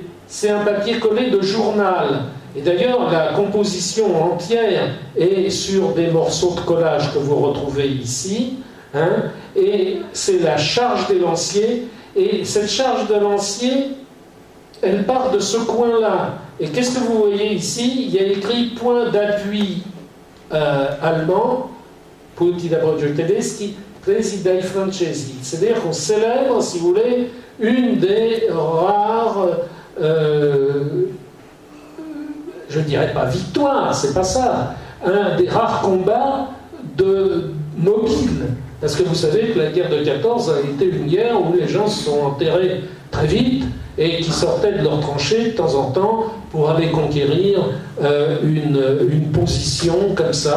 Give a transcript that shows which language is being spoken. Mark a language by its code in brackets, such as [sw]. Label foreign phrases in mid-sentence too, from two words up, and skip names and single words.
[fr] C'est un papier collé de journal. Et d'ailleurs, la composition entière est sur des morceaux de collage que vous retrouvez ici. Hein, et c'est la charge des lanciers. Et cette charge de lanciers, elle part de ce coin-là. Et qu'est-ce que vous voyez ici? Il y a écrit point d'appui allemand, [it] Punti d'appoggio tedeschi, Presi dai francesi. [fr] C'est-à-dire qu'on célèbre, si vous voulez, une des rares, je ne dirais pas victoire, c'est pas ça, un des rares combats de mobiles. Parce que vous savez que la guerre de 14 a été une guerre où les gens se sont enterrés très vite et qui sortaient de leurs tranchées de temps en temps pour aller conquérir une position comme ça.